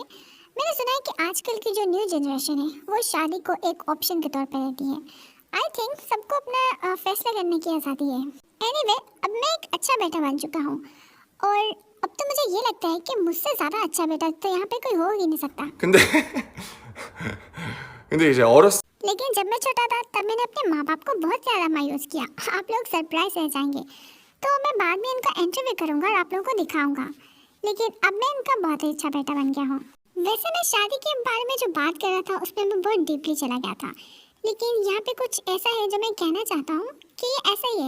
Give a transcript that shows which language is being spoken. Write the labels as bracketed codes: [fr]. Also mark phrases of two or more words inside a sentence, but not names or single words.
[hi] मैंने सुना है कि आजकल की जो [en] new generation [hi] है वो शादी को एक ऑप्शन के तौर पर लेती है। [en] I think [hi] सबको अपना फैसला करने की आज़ादी है। एनीवे, अब मैं एक अच्छा बेटा बन चुका हूँ और अब तो मुझे ये लगता है कि मुझसे ज़्यादा अच्छा बेटा तो यहाँ पे कोई हो ही नहीं सकता। [ko] 근데 근데 이제 어렸 [hi] लेकिन जब मैं छोटा था तब मैंने अपने माँ बाप को बहुत ज़्यादा मायूस किया। आप लोग सरप्राइज रह जाएंगे, तो मैं बाद में इनका इंटरव्यू करूँगा और आप लोगों को दिखाऊंगा। लेकिन अब मैं इनका बहुत ही अच्छा बेटा बन गया हूँ। वैसे मैं शादी के बारे में जो बात कर रहा था उसमें मैं बहुत डीपली चला गया था, लेकिन यहाँ पे कुछ ऐसा है जो मैं कहना चाहता हूँ कि ये ऐसा ही है।